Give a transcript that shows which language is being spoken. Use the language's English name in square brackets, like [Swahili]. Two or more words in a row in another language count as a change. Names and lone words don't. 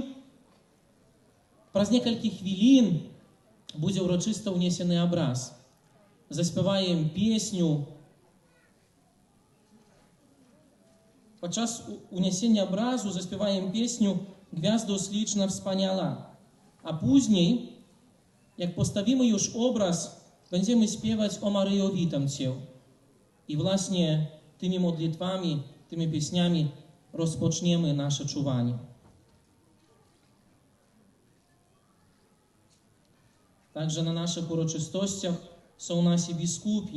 [Belarusian] Праз некалькі хвілін будзе ўрачыста ўнесены абраз. Заспяваем песню. Падчас унесення абразу заспяваем песню «Гвязду слічна wspaniała». [Polish] A później, jak postawimy już obraz, będziemy śpiewać o Maryjo, witam Cię. I właśnie tymi modlitwami, tymi pieśniami rozpoczniemy nasze czuwanie. Także na naszych uroczystościach są nasi biskupi.